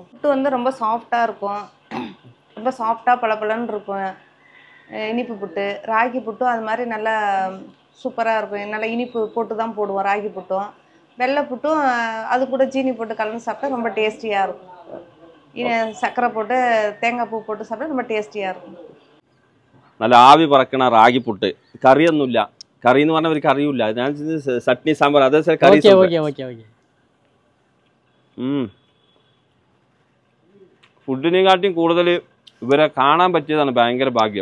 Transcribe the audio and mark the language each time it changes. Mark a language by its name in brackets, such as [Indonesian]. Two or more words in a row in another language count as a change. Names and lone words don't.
[Tamil] புட்டு வந்து ரொம்ப சாஃப்டாக இருக்கும், ரொம்ப சாஃப்டாக பளபளன்னு இருக்கும் இனிப்பு புட்டு. ராகி புட்டும் அது மாதிரி நல்லா சூப்பராக இருக்கும். நல்லா இனிப்பு போட்டு தான் போடுவோம் ராகி புட்டும். வெள்ளை புட்டும் அது கூட சீனி போட்டு கலந்து சாப்பிட்டா ரொம்ப டேஸ்டியாக இருக்கும். சர்க்கரை போட்டு தேங்காய் பூ போட்டு சாப்பிட்டா ரொம்ப டேஸ்டியாக இருக்கும். [Malayalam] നല്ല ആവി പറക്കണ റാഗി പുട്ട്. കറിയൊന്നുമില്ല. കറി എന്ന് പറഞ്ഞാൽ ഒരു കറിയുമില്ല. ഞാൻ ചട്നി സാമ്പാർ അതേ കറി. ഫുഡിനെക്കാട്ടിയും കൂടുതൽ ഇവരെ കാണാൻ പറ്റിയതാണ് ഭയങ്കര ഭാഗ്യം.